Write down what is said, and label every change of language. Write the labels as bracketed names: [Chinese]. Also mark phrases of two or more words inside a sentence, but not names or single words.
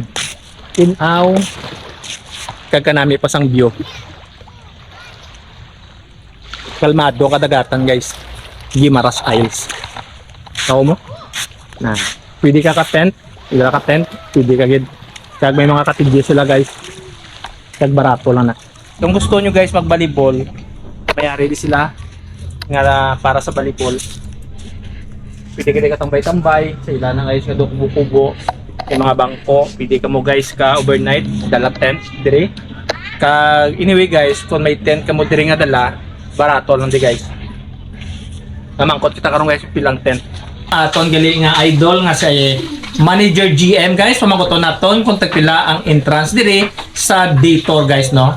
[Hiligaynon] Tinaw. Kag kanami pa sang view. Kalmado kadagatan guys. Guimaras Isles. Tao mo? Na. Pwede ka ka-tent. Pwede ka ka-tent. Pwede ka gid. Kag may mga cottages sila guys. Kag barato lang na. Kung gusto nyo guys mag-volleyball, may ready sila nga para sa volleyball. Pwede ka tambay-tambay sa ilan na guys nga do kubo-kubo. Yung mga bangko, pwede ka mo guys ka overnight dala tent dire. Kag anyway guys, kung may tent ka mo dire nga dala, barato lang di guys. Namangkot kita karon guys pilang tent. Aton gali nga idol nga sa Manager GM guys, pamangkoton naton kung tagpila ang entrance dire sa day tour guys no.